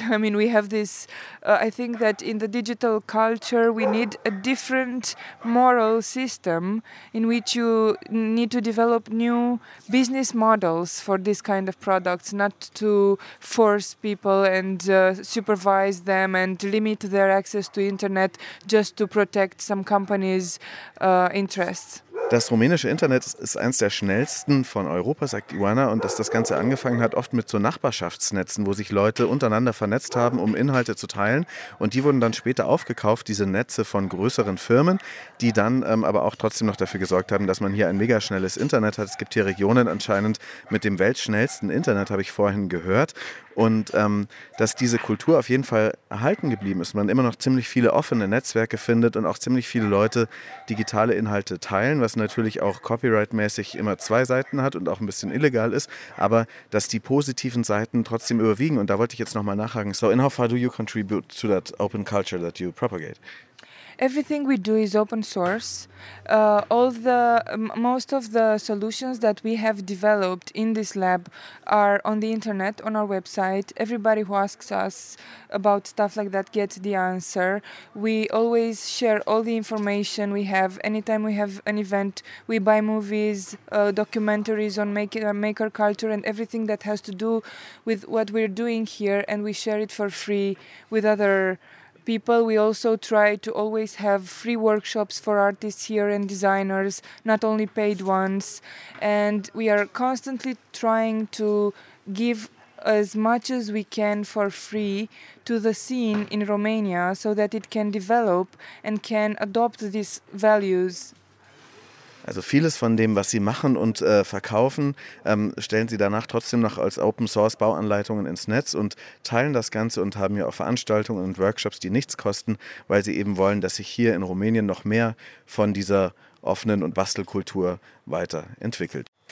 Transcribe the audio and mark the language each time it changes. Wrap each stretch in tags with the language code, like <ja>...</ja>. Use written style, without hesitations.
<en>I mean, we have this, I think that in the digital culture we need a different moral system in which you need to develop new business models for this kind of products, not to force people and supervise them and limit their access to internet just to protect some companies' interests.</en> <de>Das rumänische Internet ist eins der schnellsten von Europa, sagt Ioana, und dass das Ganze angefangen hat oft mit so Nachbarschaftsnetzen, wo sich Leute untereinander vernetzt haben, um Inhalte zu teilen. Und die wurden dann später aufgekauft, diese Netze von größeren Firmen, die dann aber auch trotzdem noch dafür gesorgt haben, dass man hier ein mega schnelles Internet hat. Es gibt hier Regionen anscheinend mit dem weltschnellsten Internet, habe ich vorhin gehört. Und dass diese Kultur auf jeden Fall erhalten geblieben ist. Man immer noch ziemlich viele offene Netzwerke findet und auch ziemlich viele Leute digitale Inhalte teilen, was natürlich auch copyrightmäßig immer zwei Seiten hat und auch ein bisschen illegal ist, aber dass die positiven Seiten trotzdem überwiegen. Und da wollte ich jetzt nochmal nachhaken.</de> <en>So in how far do you contribute to that open culture that you propagate? Everything we do is open source. All the most of the solutions that we have developed in this lab are on the internet, on our website. Everybody who asks us about stuff like that gets the answer. We always share all the information we have. Anytime we have an event, we buy movies, documentaries on maker culture and everything that has to do with what we're doing here, and we share it for free with other people. We also try to always have free workshops for artists here and designers, not only paid ones. And we are constantly trying to give as much as we can for free to the scene in Romania so that it can develop and can adopt these values.</en> <de>Also vieles von dem, was Sie machen und verkaufen, stellen Sie danach trotzdem noch als Open-Source-Bauanleitungen ins Netz und teilen das Ganze und haben ja auch Veranstaltungen und Workshops, die nichts kosten, weil Sie eben wollen, dass sich hier in Rumänien noch mehr von dieser offenen und Bastelkultur weiterentwickelt.</de>